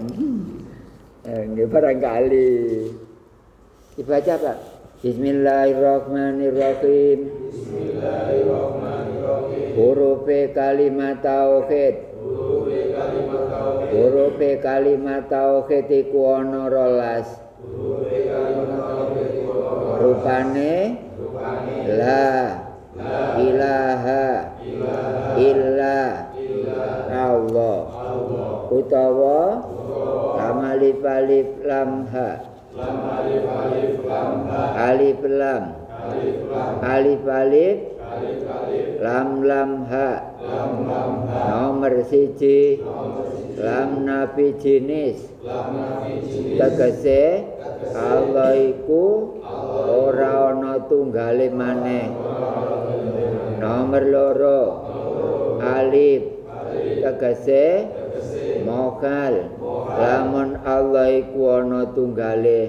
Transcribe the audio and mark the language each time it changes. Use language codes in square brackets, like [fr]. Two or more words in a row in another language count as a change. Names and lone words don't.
[id] Barangkali. Dibaca, Pak. [ar] بسم الله الرحمن الرحيم. [jv] Huruf kalimat tauhid. Huruf kalimat tauhid iku ana 12. [ar] Rupane لا إله إلا الله utawa لام ألف لام هاء ألف لام لام هاء [jv] nomor siji lam nafi jenis tegese Allah iku ora ana tunggale maneh. Nomor loro alif tegese mokal lamun Allah iku ana tunggale.